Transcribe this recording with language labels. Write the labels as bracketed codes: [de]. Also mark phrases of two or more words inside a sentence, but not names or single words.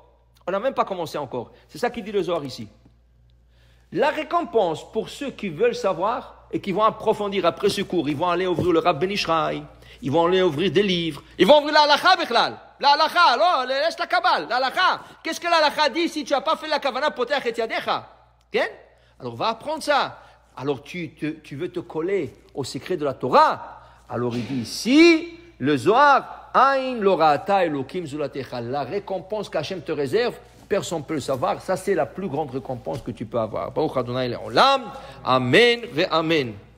[fr] On n'a même pas commencé encore. C'est ça qu'il dit le Zohar ici. La récompense pour ceux qui veulent savoir et qui vont approfondir après ce cours, ils vont aller ouvrir le Rav Ben Ishraï, ils vont aller ouvrir des livres, ils vont ouvrir la [he] הלכה בכלל. [fr] La halakha, alors, laisse la kabbale, la halakha. Qu'est-ce que la halakha dit si tu n'as pas fait la kavana [he] פותח את ידך? [fr] Okay? Alors, va apprendre ça. Alors, tu veux te coller au secret de la Torah. Alors, il dit ici, le Zohar, [he] עין לא ראתה אלקים זולתך. [fr] La récompense qu'Hachem te réserve, personne ne peut le savoir. Ça, c'est la plus grande récompense que tu peux avoir. [he] ברוך ה' לעולם אמן ואמן.